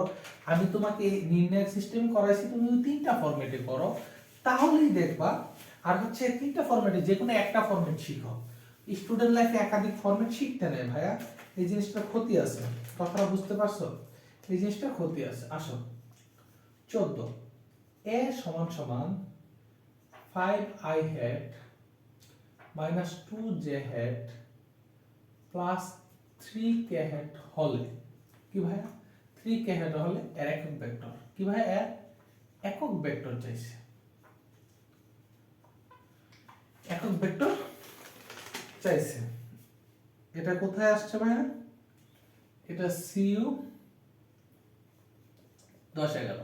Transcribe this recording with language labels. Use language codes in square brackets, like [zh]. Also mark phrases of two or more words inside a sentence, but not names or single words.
[bn] আমি তোমাকে নির্ণায়ক সিস্টেম করাইছি, তুমি 3টা ফরম্যাটে করো, তাহলেই দেখবা। আর হচ্ছে 3টা ফরম্যাটে যে কোনো একটা ফরম্যাট শিখো। [en] student life [bn] একাধিক ফরম্যাট শিখতে নেই ভাইয়া, এই জিনিসটা ক্ষতি আছে, কথাটা বুঝতে পারছো, এই জিনিসটা ক্ষতি আছে। আসো 14 a সমান সমান [en] 5i hat minus 2j hat plus 3k hat [bn] হলে, কি ভাইয়া, [en] 3k hat [bn] হলে এর একক ভেক্টর, কি ভাইয়া, এর একক ভেক্টর চাইছে, একক ভেক্টর চাইছে। এটা কোথায় আসছে ভাইয়া, এটা সিইউ 10 11।